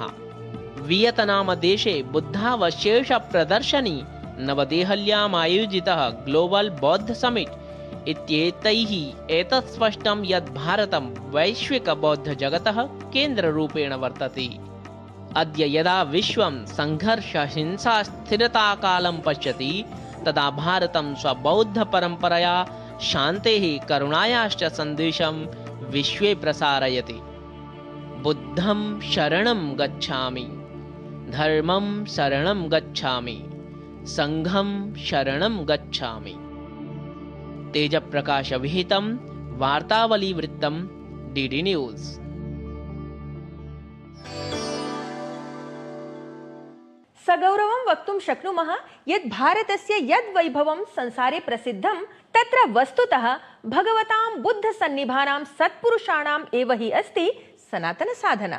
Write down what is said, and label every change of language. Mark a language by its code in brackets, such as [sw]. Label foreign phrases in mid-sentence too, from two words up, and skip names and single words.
[sa] वियतनामदेशे बुद्धावशेषप्रदर्शनी नवदेहल्याम् आयोजितः ग्लोबल बौद्ध समिट इत्येतैः एतत् स्पष्टं यत् भारतं वैश्विकबौद्धजगतः केन्द्ररूपेण वर्तते। अद्य यदा विश्वं संघर्षहिंसास्थिरताकालं पश्यति तदा भारतं स्वबौद्धपरम्परया शान्तेः करुणायाश्च सन्देशं विश्वे प्रसारयति। बुद्धं शरणं गच्छामि, धर्मं शरणं गच्छामि, संघं शरणं गच्छामि। तेजप्रकाशविहितं वार्तावलीवृत्तं डीडी न्यूज़। सगौरवं वक्तुं शक्नुमः यत् भारतस्य यद् वैभवं संसारे प्रसिद्धं तत्र वस्तुतः भगवतां बुद्धसन्निभानां सत्पुरुषाणाम् एव हि अस्ति सनातन साधना।